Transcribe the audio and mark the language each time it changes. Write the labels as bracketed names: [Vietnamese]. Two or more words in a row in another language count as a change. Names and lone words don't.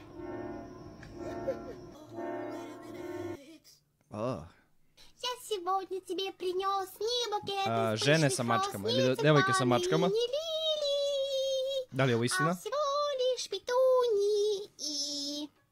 [Russian] Я сегодня тебе принес не букет из [Serbian] Žene [Russian] пышных [Serbian] sa [Russian] роз, [Serbian] mačkama [Russian] не [Serbian] ili devojke sa [Russian] тюльпаны, [Serbian] mačkama. [Russian] не лилии, [Serbian] Da li je ovo [Russian] а [Serbian] istina? [Russian] всего лишь петунии и...